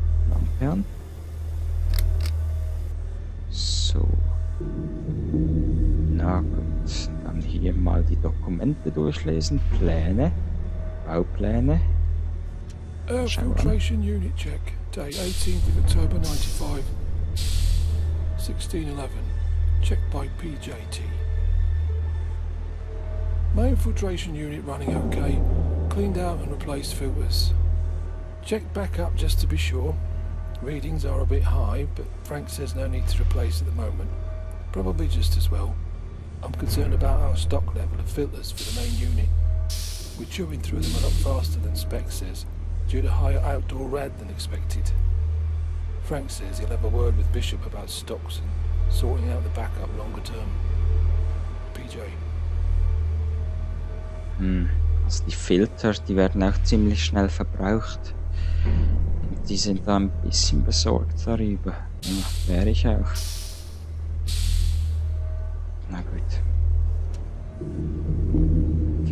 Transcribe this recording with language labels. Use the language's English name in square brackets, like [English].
[German] Lampe an. So. Na gut, dann hier mal die Dokumente durchlesen. Pläne, Baupläne. [English] Filtration unit check, date 18th of October 95, 1611, checked by PJT. Main filtration unit running okay, cleaned out and replaced filters. Checked back up just to be sure. Readings are a bit high, but Frank says no need to replace at the moment. Probably just as well. I'm concerned about our stock level of filters for the main unit. We're chewing through them a lot faster than spec says, due to higher outdoor rad than expected. Frank says he'll have a word with Bishop about stocks and sorting out the backup longer term. PJ. [German] Also die Filter, die werden auch ziemlich schnell verbraucht. Und die sind da ein bisschen besorgt darüber. Ja, wäre ich auch. Na gut.